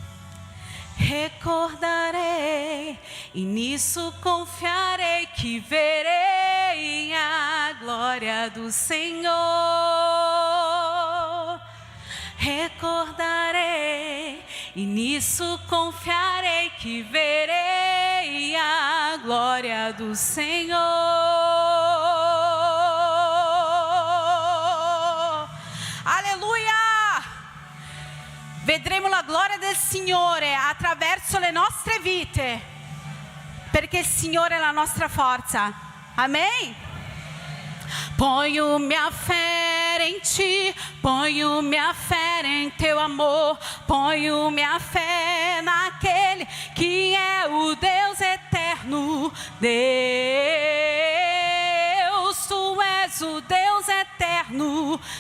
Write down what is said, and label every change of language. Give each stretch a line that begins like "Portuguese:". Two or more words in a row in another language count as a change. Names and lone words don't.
Portuguese: Recordarei e nisso confiarei que verei a glória do Senhor. Recordarei e nisso confiarei que verei a glória do Senhor.
Italian: Vedremo la gloria del Signore attraverso le nostre vite, perché il Signore è la nostra forza. Amen?
Portuguese: Ponho minha fé em Ti, ponho minha fé em Teu amor, ponho minha fé naquele que é o Deus eterno. Deus, Tu és o Deus eterno.